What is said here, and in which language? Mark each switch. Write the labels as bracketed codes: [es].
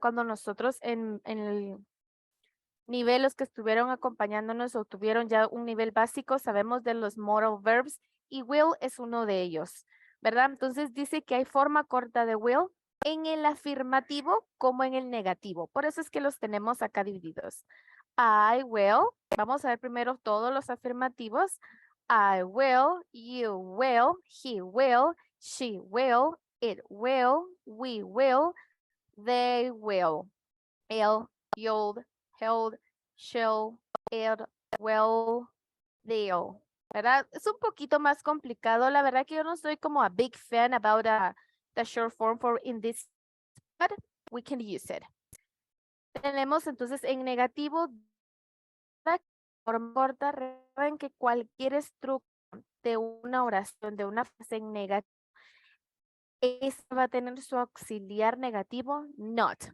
[es] Cuando nosotros en el nivel, los que estuvieron acompañándonos o tuvieron ya un nivel básico, sabemos de los modal verbs y will es uno de ellos, ¿verdad? Entonces dice que hay forma corta de will en el afirmativo como en el negativo. Por eso es que los tenemos acá divididos. [en] I will. [es] Vamos a ver primero todos los afirmativos. [en] I will, you will, he will, she will, it will, we will, they will. El, you'll, held, shall, it, will, they'll. [es] ¿Verdad? Es un poquito más complicado. La verdad que yo no soy como [en] a big fan about the short form for in this, but we can use it. [es] Tenemos entonces en negativo, forma corta, recuerden que cualquier estructura de una oración, de una frase en negativo, esta va a tener su auxiliar negativo, not.